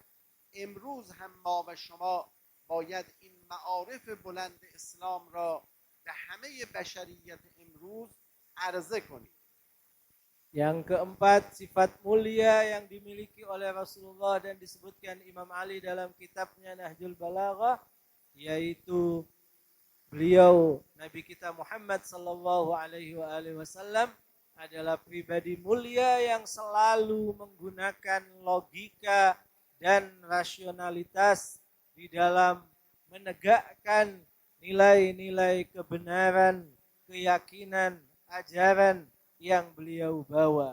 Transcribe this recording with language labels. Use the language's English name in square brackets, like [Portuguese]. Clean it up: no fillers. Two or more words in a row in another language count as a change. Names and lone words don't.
[Persian] امروز هم ما و شما باید این معارف بلند اسلام را به همه بشریت امروز عرضه کنیم. [Indonesian] Yang keempat, sifat mulia yang dimiliki oleh Rasulullah dan disebutkan Imam Ali dalam kitabnya Nahjul Balaghah, yaitu beliau Nabi kita Muhammad [Arabic] صلى الله عليه وسلم [Indonesian] adalah pribadi mulia yang selalu menggunakan logika dan rasionalitas di dalam menegakkan nilai-nilai kebenaran, keyakinan, ajaran yang beliau bawa.